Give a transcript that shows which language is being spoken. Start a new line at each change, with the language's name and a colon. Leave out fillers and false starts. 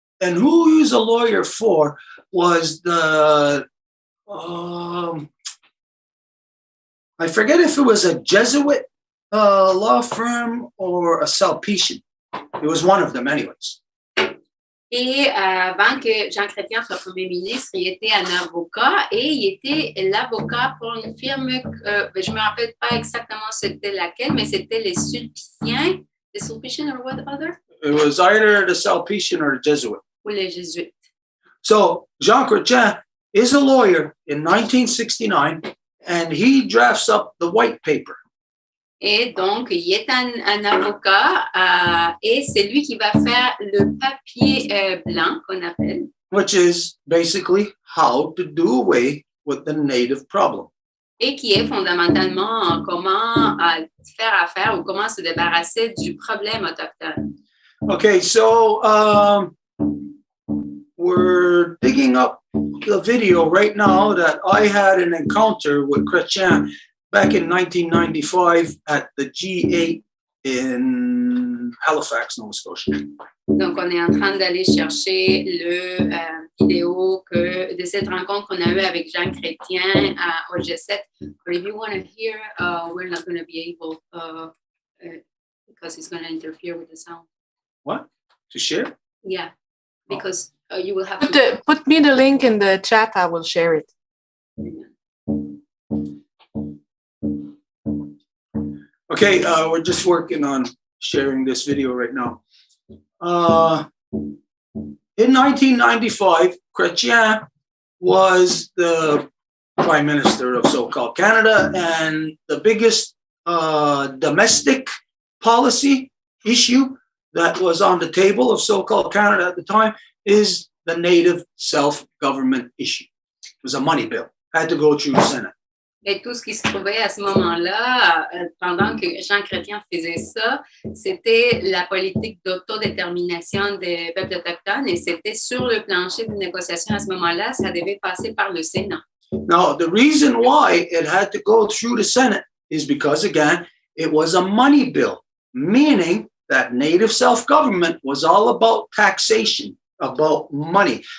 English: And who he was a lawyer for was the, I forget if it was a Jesuit law firm or a Salpetian. It was one of them anyways.
French: Et avant que Jean Chrétien soit Premier ministre, il était un avocat et il était l'avocat pour une firme, je ne me rappelle pas exactement c'était laquelle, mais c'était les Sulpiciens.
English: The Sulpician or what other? It was either the Salpetian or the Jesuit.
French: Ou les Jésuites.
English: So Jean Chrétien is a lawyer in 1969 and he drafts up the white paper.
French: Et donc, il est un avocat et c'est lui qui va faire le papier blanc qu'on appelle.
English: Which is basically how to do away with the native problem.
French: Et qui est fondamentalement comment faire affaire ou comment se débarrasser du problème autochtone.
English: Okay, so we're digging up the video right now that I had an encounter with Chrétien back in 1995 at the G8 in Halifax, Nova Scotia.
French: Donc, on est en train d'aller chercher le vidéo de cette rencontre qu'on a eue avec Jean Chrétien au G7.
English: But if you want to hear, we're not going to be able because it's going to interfere with the sound. What? To share? Yeah, because you will have to... Put me the link in the chat, I will share it. Okay, we're just working on sharing this video right now. In 1995, Chrétien was the Prime Minister of so-called Canada, and the biggest domestic policy issue that was on the table of so-called Canada at the time is the Native self-government issue. It was a money bill, had to go through the Senate.
French: Et tout ce qui se trouvait à ce moment-là, pendant que Jean Chrétien faisait ça, c'était la politique d'autodétermination des peuples autochtones et c'était sur le plancher de négociation à ce moment-là, ça devait passer par le Sénat.
English: Now, the reason why it had to go through the Senate is because, again, it was a money bill, meaning that native self-government was all about taxation, about money.